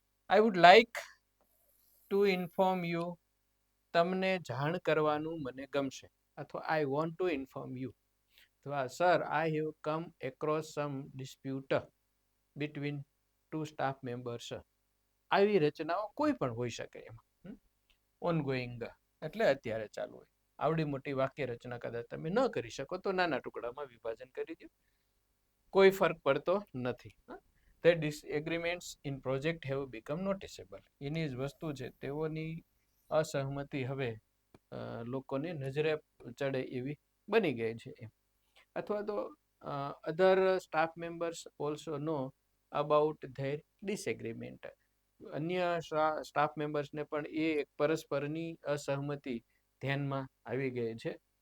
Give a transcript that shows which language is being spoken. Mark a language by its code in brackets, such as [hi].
[en] I would like to inform you, [gu] તમને જાણ કરવાનું મને ગમશે, અથવા [en] I want to inform you, [gu] અથવા [en] Sir I have come across some dispute between 2 staff members. [gu] આવી રચનાઓ કોઈ પણ હોઈ શકે એમાં. ઓનગોઈંગ એટલે અત્યારે ચાલુ હોય. આવડી મોટી વાક્ય રચના કદાચ તમે ન કરી શકો તો નાના ટુકડામાં વિભાજન કરી દો, કોઈ ફરક પડતો નથી. [en] The disagreements in project have become noticeable. [gu] એની જ વસ્તુ છે, તેઓની અસહમતિ હવે લોકોને નજરે ચડે એવી બની ગઈ છે એમ. અથવા તો [en] Other staff members also know about their disagreement. [gu] અન્ય સ્ટાફ મેમ્બર્સને પણ એ પરસ્પરની અસહમતિ ધ્યાનમાં આવી ગઈ છે.